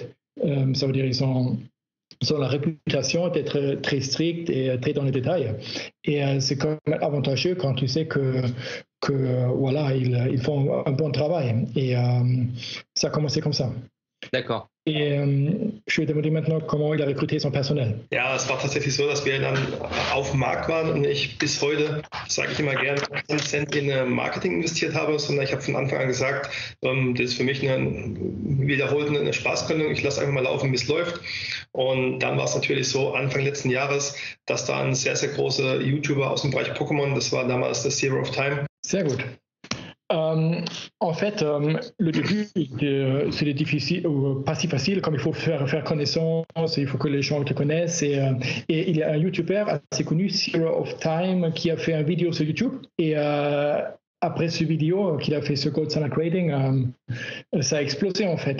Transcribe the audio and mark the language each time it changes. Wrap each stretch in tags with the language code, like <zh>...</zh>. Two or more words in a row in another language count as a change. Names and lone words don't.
<fr>Ça veut dire ils ont la réputation d'être très strict et très dans les détails. Et c'est quand même avantageux quand tu sais que voilà, ils font un bon travail. Et ça a commencé comme ça. D'accord. Et je vais demander maintenant comment il a recruté son personnel.</fr> <de>Ja, es war tatsächlich so, dass wir dann auf dem Markt waren und ich bis heute, sage ich immer gerne, keinen Cent in Marketing investiert habe, sondern ich habe von Anfang an gesagt, das ist für mich wiederholt eine Spaßgründung, ich lasse einfach mal laufen, bis es läuft. Und dann war es natürlich so, Anfang letzten Jahres, dass da ein sehr, sehr großer YouTuber aus dem Bereich Pokémon, das war damals der Zero of Time. Sehr gut.</de> <fr>En fait, le début, c'est difficile, pas si facile, comme il faut faire connaissance, il faut que les gens te connaissent. Et il y a un YouTuber assez connu, Zero of Time, qui a fait une vidéo sur YouTube. Et après cette vidéo qu'il a fait sur Gold Standard Grading, ça a explosé en fait.</fr>